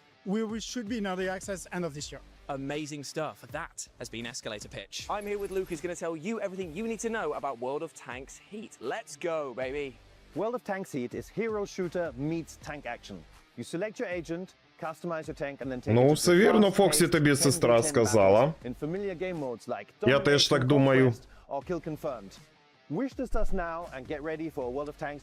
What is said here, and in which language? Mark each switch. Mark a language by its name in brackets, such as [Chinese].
[English] We should be in early access end of this year. Amazing stuff. That has been Escalator Pitch. I'm here with Luke, who's going to tell you everything you need to know about World of Tanks Heat. Let's go, baby. World of Tanks Heat is hero shooter meets tank action. You select your agent, customize your tank and then take [Ukrainian] Ну, все вірно, Фоксі тобі сестра сказала. [English] in familiar game modes like [Ukrainian] Я теж так думаю. [English] or kill confirmed. Wishlist us now and get ready for World of Tanks.